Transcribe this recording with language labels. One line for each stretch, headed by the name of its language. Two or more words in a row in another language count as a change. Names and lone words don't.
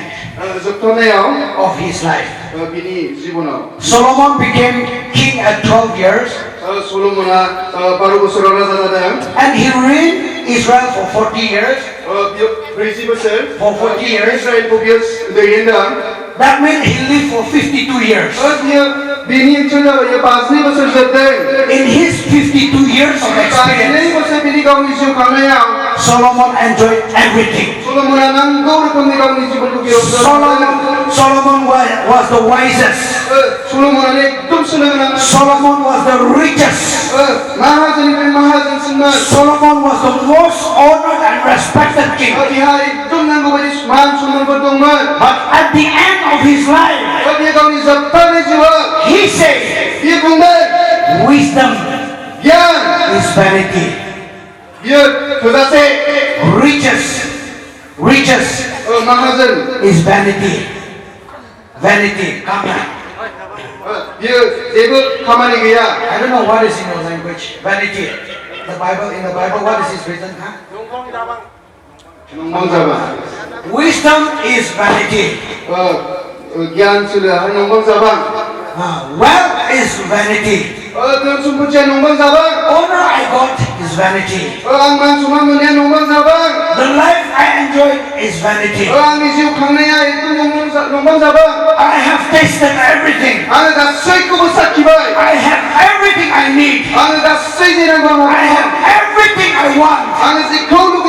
Bodo: जोबथारनायाव
English: of his life,
Bodo: बिनि जिबनाव
English: Solomon became king at 12 years
Bodo: सल'मना 12 बोसोराव राजा जादों
English: and he reigned Israel for 40 years.
Bodo: बियो 40 बोसोर
English: For 40 years.
Bodo: इजराइलखौ बियो दैदेनदों
English: That means he lived for 52 years.
Bodo: बियो बिनि ओनसोल जाबाय बियो 52 बोसोर जोबदों
English: In his 52 years of 52 experience,
Bodo: बोसोर बिनि गावनि जिउ खांनायाव
English: Solomon enjoyed everything.
Bodo: सल'मना नांगौ रोखोमनि गावनि जिबनखौ बियो
English: Solomon was the wisest.
Bodo: सल'मनानै एकदम सोलो गोनां
English: Solomon was the richest.
Bodo: माहाजोननिफ्राय माहाजोनसिनमोन
English: Solomon was the most honored and respected king.
Bodo: बिहा एकदम नांगौ बायदि मान सन्मानफोर दंमोन
English: But at the end of his life,
Bodo: बियो गावनि जोबथारनाय जिउआव
English: he said,
Bodo: बियो बुंदों
English: wisdom
Bodo: गियान
English: is vanity.
Bodo: बियो थोजासे
English: Riches
Bodo: माहाजोन
English: is vanity. Vanity. Come on.
Bodo: बियो जेबो खामानि गैया
English: I don't know what is in your language. Vanity. In the Bible, what is his reason? Huh?
Bodo: नंबां जाबां
English: Wisdom is vanity.
Bodo: गियान सोलोआ नंबां जाबां
English: Wealth is vanity.
Bodo: धोन सम्पथिया नंबां जाबां
English: Honor I got is vanity.
Bodo: आं मान सन्मान मोननाया नंबां जाबां
English: The life I enjoyed is vanity.
Bodo: आंनि जिउ खांनाया एकदम नंबां जाबां
English: I have tasted everything.
Bodo: आङो गासैखौबो साखिबाय
English: I have everything I need.
Bodo: आङो गासै जे नांगौ
English: I have everything I want.
Bodo: आङो जेखौ